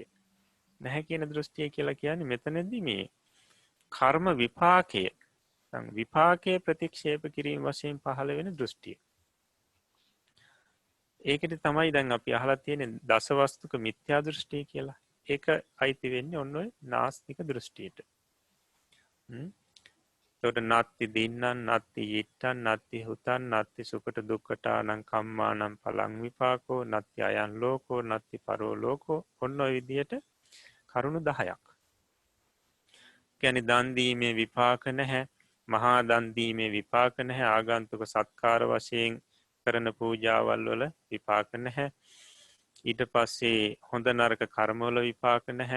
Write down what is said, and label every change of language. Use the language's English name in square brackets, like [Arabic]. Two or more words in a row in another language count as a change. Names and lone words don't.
[Sinhala] නැහැ කියන දෘෂ්ටිය කියලා කියන්නේ මෙතනදී මේ කර්ම විපාකයේ ප්‍රතික්ෂේප කිරීම වශයෙන් පහළ වෙන දෘෂ්ටිය. ඒකට තමයි දැන් අපි අහලා තියෙන දසවස්තුක මිත්‍යා දෘෂ්ටිය කියලා. ඒක අයිති වෙන්නේ ඔන්න ඔය නාස්තික දෘෂ්ටියට. [Pali] එතකොට නත්ති දින්නං නත්ති yittං නත්ති හුතං නත්ති සුඛට දුක්ඛටානං කම්මානං පලං විපාකෝ නත්ති අයං ලෝකෝ නත්ති පරෝ ලෝකෝ [Sinhala] ඔන්න ඔය විදිහට කරුණු 10ක්. කියන්නේ දන් දීමේ විපාක නැහැ, මහා දන් දීමේ විපාක නැහැ, ආගන්තුක සත්කාර වශයෙන් කරන පූජාවල් වල විපාක නැහැ. ඊට පස්සේ හොඳ නරක කර්මවල විපාක නැහැ.